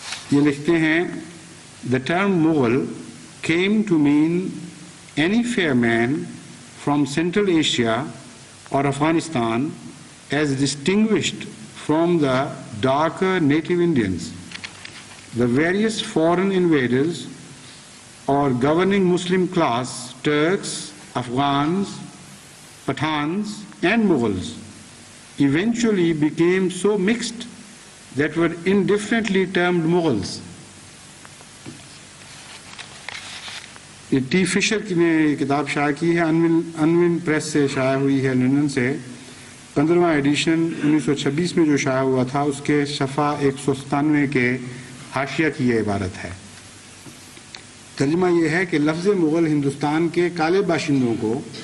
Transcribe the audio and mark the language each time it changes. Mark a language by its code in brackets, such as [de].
[ur] یہ لکھتے ہیں، [en] The term Mughal came to mean any fair man from Central Asia or Afghanistan as distinguished from the darker native Indians. The various foreign invaders or governing Muslim class, Turks, Afghans, Pathans and Mughals eventually became so mixed that were indifferently termed Mughals. [ur] یہ T فشر کی نے کتاب شائع کی ہے، انون press سے شائع ہوئی ہے لندن سے، 15واں ایڈیشن 1926 میں جو شائع ہوا تھا، اس کے صفحہ 197 کے حاشیہ کی یہ عبارت ہے۔ ترجمہ یہ ہے کہ لفظ مغل ہندوستان کے کالے باشندوں کو